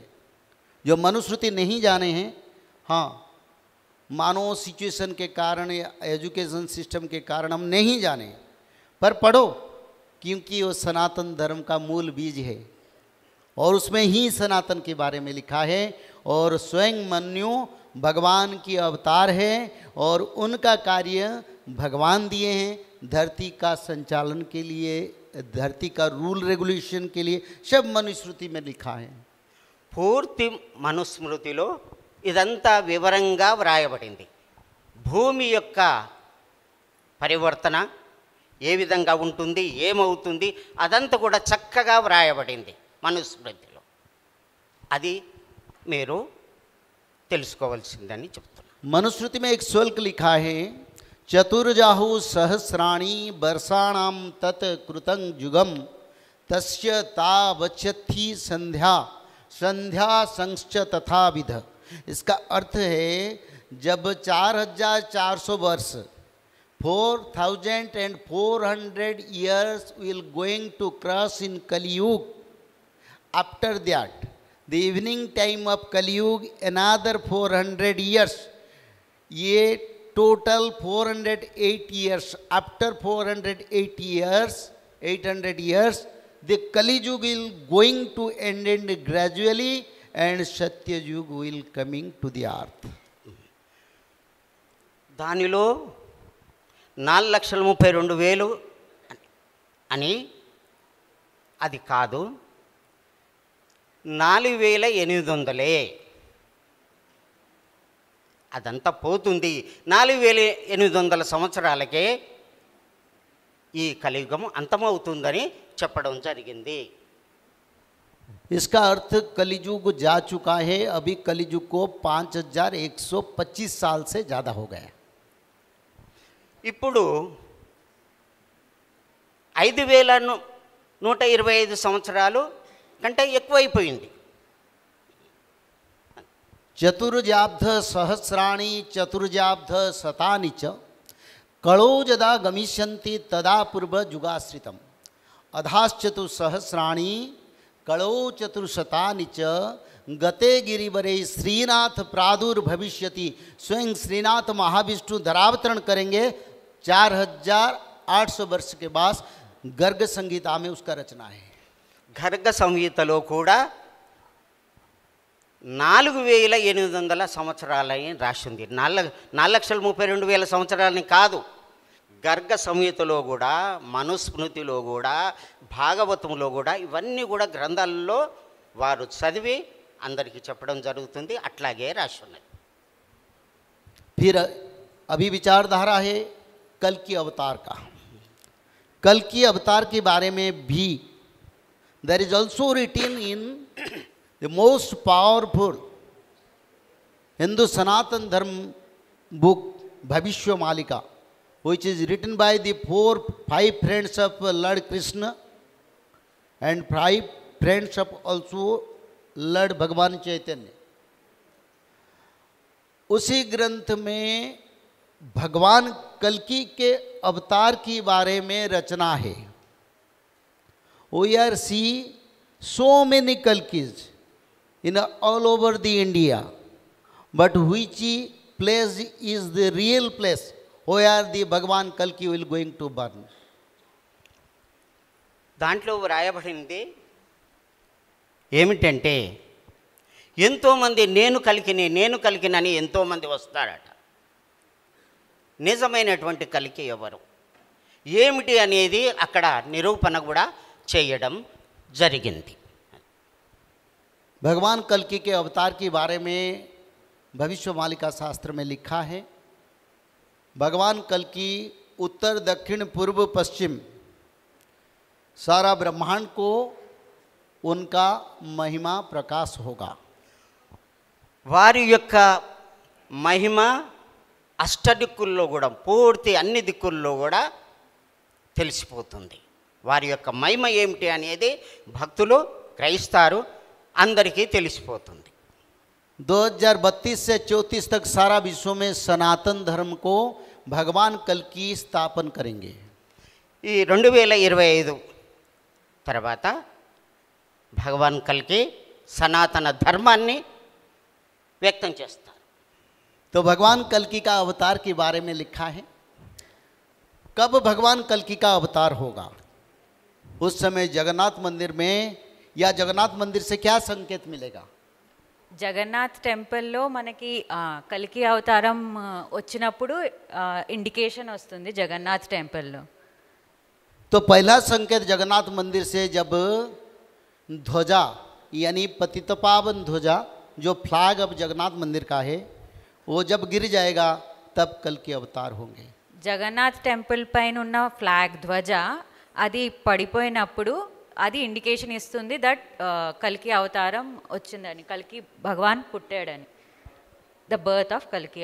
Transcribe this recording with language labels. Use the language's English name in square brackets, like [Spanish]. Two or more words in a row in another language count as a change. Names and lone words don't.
[Hindi] जो मनुस्मृति नहीं जाने हैं, हाँ, मानो सिचुएशन के कारण या एजुकेशन सिस्टम के कारण हम नहीं जाने, पर पढ़ो, क्योंकि वो सनातन धर्म का मूल बीज है और उसमें ही सनातन के बारे में लिखा है। और स्वयं मन्यु भगवान की अवतार है और उनका कार्य भगवान दिए हैं धरती का संचालन के लिए, धरती का रूल रेगुलेशन के लिए, सब मनुस्मृति में लिखा है। [Telugu] పూర్తి మనుస్మృతిలో ఇదంతా వివరంగా వ్రాయబడింది. భూమి యొక్క పరివర్తన ఏ విధంగా ఉంటుంది, ఏమవుతుంది, అదంతా కూడా చక్కగా వ్రాయబడింది మనుస్మృతిలో. అది మీరు తెలుసుకోవాల్సిందని చెప్తున్నాను. [Hindi] मनुस्मृति में एक श्लोक लिखा है, [Sanskrit] चतुर्जाहु सहस्राणि वर्षाणाम तत् कृतं युगम तस्य तावच्छति संध्या संध्या संश्च तथा विध। [Hindi] इसका अर्थ है, जब 4400 वर्ष [English] 4400 years will going to cross in Kaliyug. After that, the evening time of Kaliyug, another 400 years. ये total 408 years. After 408 years, 800 years, the Kaliyug will going to end gradually and Satyayug will coming to the earth. [Telugu] దానిలో 4,32,000 అని అది కాదు, 4,800 అదంతా పోతుంది. 4,800 సంవత్సరాలకే ఈ కలియుగం అంతమవుతుందని చెప్పడం జరిగింది. [Hindi] इसका अर्थ कलियुग जा चुका है। अभी कलियुग को 5125 साल से ज़्यादा हो गया। [Telugu] ఇప్పుడు 5,125 సంవత్సరాలు కంటే ఎక్కువైపోయింది. [Sanskrit] चतुर्जाब्ध सहस्राणि चतुर्जाब्ध शतानि च कलो यदा गमिष्यन्ति तदा पूर्व युगाश्रितम अधाश्चतुस्सहस्राणि कलो चतुर्शतानि च गते गिरिवरे श्रीनाथ प्रादुर्भविष्यति। [Hindi] स्वयं श्रीनाथ महाविष्णु धरावतरण करेंगे 4800 वर्ष के बाद। गर्ग संगीता में उसका रचना है। [Telugu] గర్గ సంహితలో కూడా 4,800 సంవత్సరాలని రాసింది. 4,32,000 సంవత్సరాలని కాదు. గర్గ సంహితలో కూడా, మనుస్మృతిలో కూడా, భాగవతంలో కూడా, ఇవన్నీ కూడా గ్రంథాలలో వారు చదివి అందరికీ చెప్పడం జరుగుతుంది. అట్లాగే రాసి ఉన్నది. [Hindi] फिर अभी विचारधारा है कल की अवतार का। कल की अवतार के बारे में भी [English] there is also written in the most powerful Hindu Sanatan Dharma book Bhavishya Malika, which is written by the 5 friends of Lord Krishna and 5 friends of also Lord भगवान चैतन्य। [Hindi] उसी ग्रंथ में भगवान कल्कि के अवतार के बारे में रचना है। [English] We are see so many Kalkis in all over the India, but which place is the real place where the Bhagwan Kalki will going to burn? [Telugu] దాంట్లో వ్రాయబడింది ఏమిటంటే, ఎంతోమంది నేను కలికిని అని ఎంతోమంది వస్తారట. నిజమైనటువంటి కలికి ఎవరు ఏమిటి అనేది అక్కడ నిరూపణ కూడా చేయడం జరిగింది. [Hindi] भगवान कल्कि के अवतार के बारे में भविष्यवाणी शास्त्र में लिखा है, भगवान कल्कि उत्तर दक्षिण पूर्व पश्चिम सारा ब्रह्मांड को उनका महिमा प्रकाश होगा. [Telugu] వారి యొక్క మహిమ అష్టదిక్కుల్లో కూడా పూర్తి అన్ని దిక్కుల్లో కూడా తెలిసిపోతుంది. వారి యొక్క మహిమ ఏమిటి అనేది భక్తులు గ్రహిస్తారు, అందరికీ తెలిసిపోతుంది. [Hindi] 2032 से 34 तक सारा विश्व में सनातन धर्म को भगवान कल्कि स्थापन करेंगे. [Telugu] ఈ 2025 తర్వాత భగవాన్ కల్కి సనాతన ధర్మాన్ని వ్యక్తం చేస్తారు. [Hindi] तो भगवान कल्कि का अवतार के बारे में लिखा है, कब भगवान कल्कि का अवतार होगा. उस समय जगन्नाथ मंदिर में या जगन्नाथ मंदिर से क्या संकेत मिलेगा. [Telugu] జగన్నాథ్ టెంపుల్లో మనకి కల్కి అవతారం వచ్చినప్పుడు ఇండికేషన్ వస్తుంది జగన్నాథ్ టెంపుల్లో. [Hindi] तो पहला संकेत जगन्नाथ मंदिर से जब ध्वजा यानी पतितपावन ध्वजा जो फ्लैग अब जगन्नाथ मंदिर का है वो जब गिर जाएगा तब कल्कि अवतार होंगे. [Telugu] జగన్నాథ్ టెంపుల్ పైన ఉన్న ఫ్లాగ్ ధ్వజ అది పడిపోయినప్పుడు అది ఇండికేషన్ ఇస్తుంది దట్ కల్కి అవతారం వచ్చిందని, కల్కి భగవాన్ పుట్టాడని, [English] the birth of Kalki.